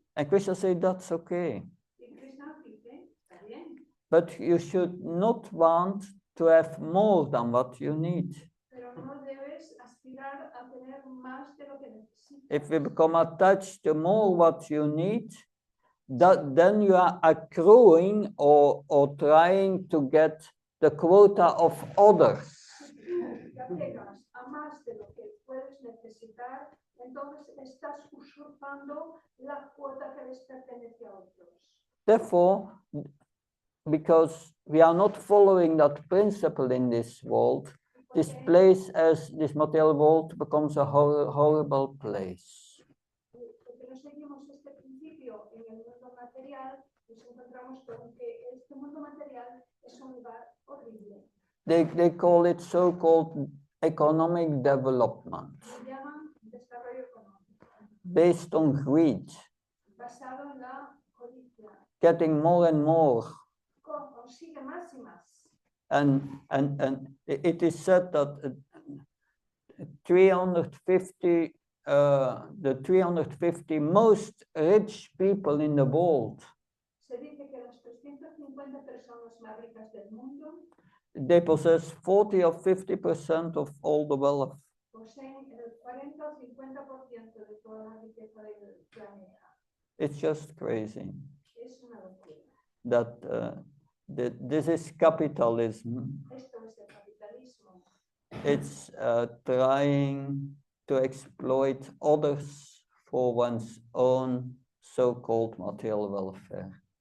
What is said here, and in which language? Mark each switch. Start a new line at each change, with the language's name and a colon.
English: And Krishna said that's okay.
Spanish: Y Krishna dice, está bien,
English: But you should not want to have more than what you need.
Spanish: pero no debes aspirar a tener más de lo que necesitas.
English: If you become attached to more what you need, then you are accruing or trying to get the quota of others.
Spanish: Si tú te apegas a más de lo que puedes necesitar, entonces estás usurpando la cuota que les pertenece a otros.
English: Therefore, because we are not following that principle in this world, this place, as this material world, becomes a horrible place.
Spanish: Porque no seguimos este principio en el mundo material, nos encontramos con que este mundo material es un lugar horrible.
English: They call it so-called economic development,
Spanish: Lo llaman desarrollo económico,
English: based on greed,
Spanish: basado en la codicia.
English: getting more and more.
Spanish: Consigue más y más.
English: And it is said that 350, the 350 most rich people in the world,
Spanish: Se dice que las 350 personas más ricas del mundo
English: they possess 40 or 50% of all the wealth.
Spanish: poseen el 40 o 50% de toda la riqueza del planeta.
English: It's just crazy
Spanish: Es una locura.
English: that this is capitalism.
Spanish: Esto es el capitalismo.
English: It's trying to exploit others for one's own so-called material welfare.